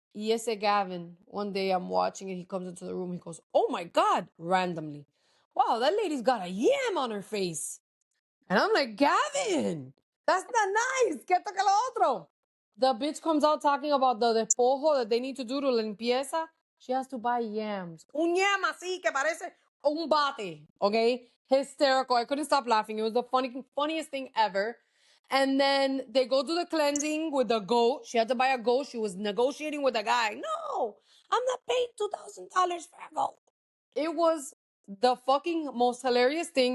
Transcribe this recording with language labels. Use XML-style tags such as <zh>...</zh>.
<en>Yes, Gavin. One day I'm watching it. He comes into the room. He goes, oh my God, randomly. Wow, that lady's got a yam on her face. And I'm like, Gavin, that's not nice.</en> <es>¿Qué toca lo otro?</es> <en>The bitch comes out talking about the despojo that they need to do to limpieza. She has to buy yams.</en> <es>Un yam así que parece un bate.</es> <en>Okay? Hysterical. I couldn't stop laughing. It was the funniest thing ever. And then they go do the cleansing with the goat. She had to buy a goat. She was negotiating with a guy. No, I'm not paying $2,000 for a goat. It was the fucking most hilarious thing.</en>